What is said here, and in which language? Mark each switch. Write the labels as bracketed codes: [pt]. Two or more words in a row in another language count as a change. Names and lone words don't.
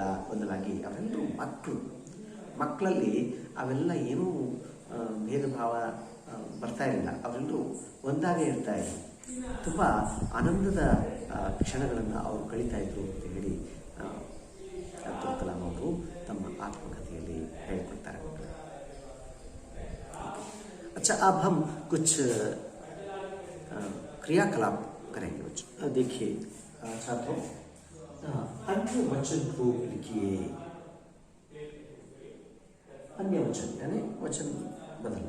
[kn] ಬದಲಾಗಿ ಅವರೆಲ್ಲರೂ ಮಕ್ಕಳಲ್ಲಿ ಅವೆಲ್ಲ ಏನೂ ಭೇದ ಭಾವ ಬರ್ತಾ ಇರಲಿಲ್ಲ. ಅವರೆಲ್ಲರೂ ಒಂದಾಗೇ ಇರ್ತಾ ಇದ್ರು. ತುಂಬ ಆನಂದದ ಕ್ಷಣಗಳನ್ನು ಅವರು ಕಳೀತಾ ಇದ್ರು ಅಂತ ಹೇಳಿ ಅಬ್ದುಲ್ ಕಲಾಂ ಅವರು ತಮ್ಮ ಆತ್ಮಕಥೆಯಲ್ಲಿ ಹೇಳಿಕೊಡ್ತಾರೆ. [hi] अच्छा, अब हम कुछ क्रियाकलाप करेंगे बच्चों. देखिए छात्रों, अन्य वचन रूप लिखिए. अन्य वचन यानी वचन बदलना.